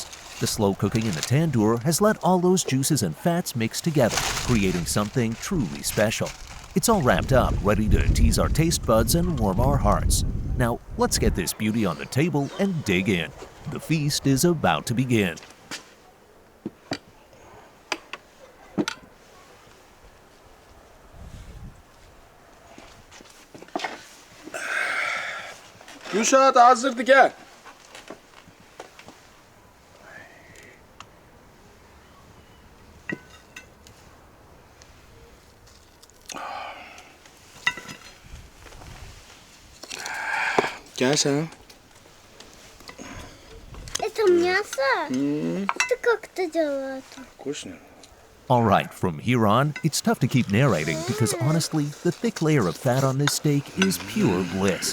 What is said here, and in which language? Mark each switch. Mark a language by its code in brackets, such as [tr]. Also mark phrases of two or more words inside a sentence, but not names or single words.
[en] The slow cooking in the tandoor has let all those juices and fats mix together, creating something truly special. It's all wrapped up, ready to tease our taste buds and warm our hearts. Now, let's get this beauty on the table and dig in. The feast is about to begin. [tr] Gülşah da hazırdı, gel. Gel sen. [ru] Это мясо? Это как-то делают. Вкусно. [en] All right, from here on, it's tough to keep narrating because honestly, the thick layer of fat on this steak is pure bliss.